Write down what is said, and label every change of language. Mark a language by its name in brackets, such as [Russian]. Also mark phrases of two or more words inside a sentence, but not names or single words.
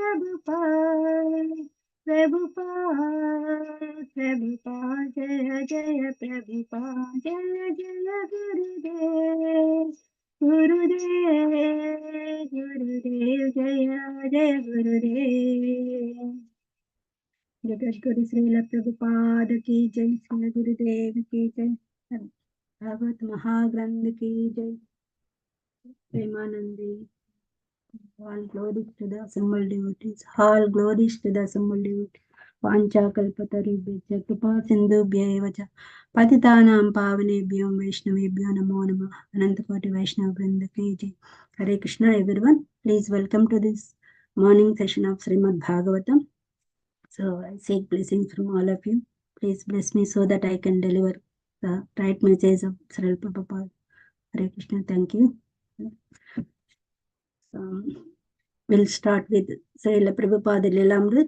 [Hindi] प्रभुपाद जय प्रभुपाद जय गुरुदेव जय गुरुदेव जगद्गुरु श्रील प्रभुपाद की जय श्री गुरुदेव की जय भागवत महाग्रंथ की जय प्रेमानंदी [English] all glories to the assembled devotees all glories to the assembled devotees [Sanskrit] वाञ्छा कल्पतरुभ्यश्च कृपा सिन्धुभ्य एव च पतितानां पावनेभ्यो वैष्णवेभ्यो नमो नमः [Hindi] अनंतकोटि वैष्णव वृंद की जय हरे कृष्णा [English] everyone please welcome to this morning session of Srimad Bhagavatam. So I seek blessings from all of you. Please bless me so that I can deliver the right message of Srila Prabhupada. Hare Krishna. Thank you. we'll start with Srila Prabhupada Lilamrit.